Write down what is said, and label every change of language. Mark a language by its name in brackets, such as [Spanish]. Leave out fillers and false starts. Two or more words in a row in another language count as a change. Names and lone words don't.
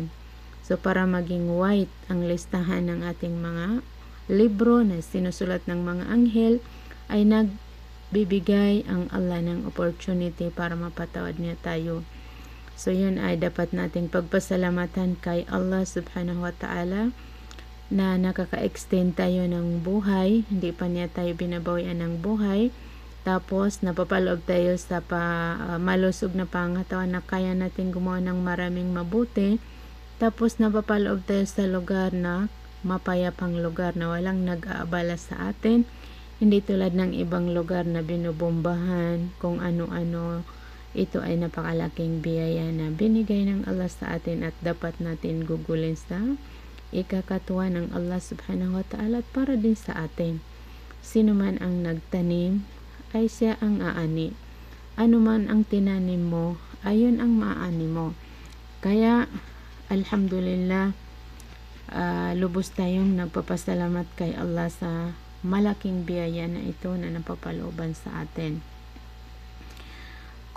[Filipino] So para maging white ang listahan ng ating mga libro na sinusulat ng mga anghel, ay nagbibigay ang Allah ng opportunity para mapatawad niya tayo. So yun ay dapat nating pagpasalamatan kay Allah [Arabic] سبحانه وتعالى [Filipino] na nakaka-extend tayo ng buhay, hindi pa niya tayo binabawian ng buhay. Tapos, napapaloob tayo sa malusog na pangatawan na kaya natin gumawa ng maraming mabuti. Tapos, napapaloob tayo sa lugar na mapayapang lugar na walang nag-aabala sa atin. Hindi tulad ng ibang lugar na binubombahan, kung ano-ano. Ito ay napakalaking biyaya na binigay ng Allah sa atin at dapat natin gugulin sa ikakatuwa ng Allah [Arabic] سبحانه وتعالى [Filipino] at para din sa atin. Sino man ang nagtanim, ay siya ang aani. Ano man ang tinanim mo, ayun ang maaani mo. Kaya, alhamdulillah, lubos tayong nagpapasalamat kay Allah sa malaking biyaya na ito na napapalooban sa atin.